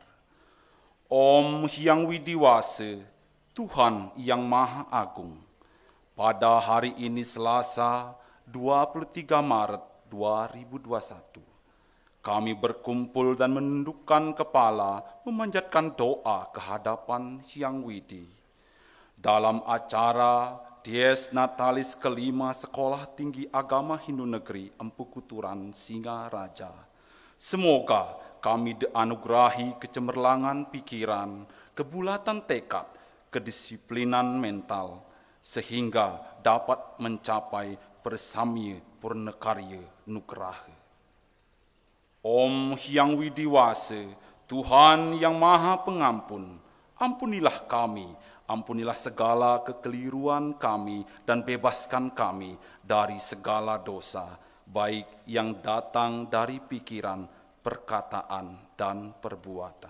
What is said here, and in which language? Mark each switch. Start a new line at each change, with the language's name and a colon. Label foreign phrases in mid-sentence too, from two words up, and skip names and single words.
Indonesian: Om Hyang Widiwase, Tuhan yang Maha Agung, pada hari ini Selasa 23 Maret 2021, kami berkumpul dan menundukkan kepala memanjatkan doa ke hadapan Hyang Widi dalam acara Dies Natalis kelima Sekolah Tinggi Agama Hindu Negeri Empu Kuturan Singaraja. Semoga kami dianugerahi kecemerlangan pikiran, kebulatan tekad, kedisiplinan mental, sehingga dapat mencapai persamya purnakarya nugraha. Om Hyang Widiwase, Tuhan yang Maha Pengampun, ampunilah kami, ampunilah segala kekeliruan kami, dan bebaskan kami dari segala dosa, baik yang datang dari pikiran, perkataan, dan perbuatan.